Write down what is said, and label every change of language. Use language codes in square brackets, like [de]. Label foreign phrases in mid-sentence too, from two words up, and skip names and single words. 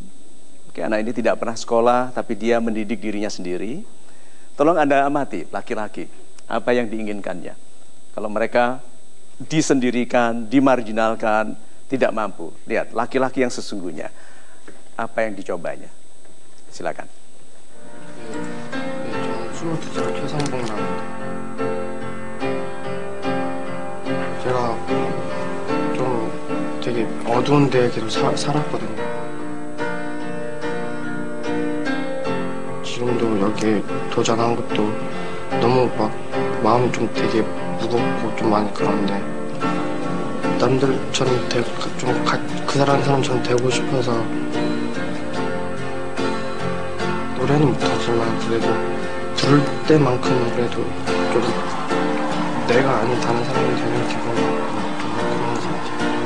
[id] Anak ini tidak pernah sekolah, tapi dia mendidik dirinya sendiri. Tolong Anda amati laki-laki, apa yang diinginkannya. Kalau mereka disendirikan, dimarginalkan, tidak mampu. Lihat, laki-laki yang sesungguhnya, apa yang dicobanya. Silakan. [ko] 저는 22살 최상봉이라고 합니다. 제가 좀 되게 어두운 데에 계속 살았거든요. 지금도 여기에 도전한 것도 너무 막 마음이 좀 되게 무겁고 좀 많이 그런데 남들처럼 그 사람처럼 되고 싶어서 노래는 못하지만 그래도 부를 때만큼은 그래도 좀 내가 아닌 다른 사람이 되는 기분 좀 그런 것 같아요.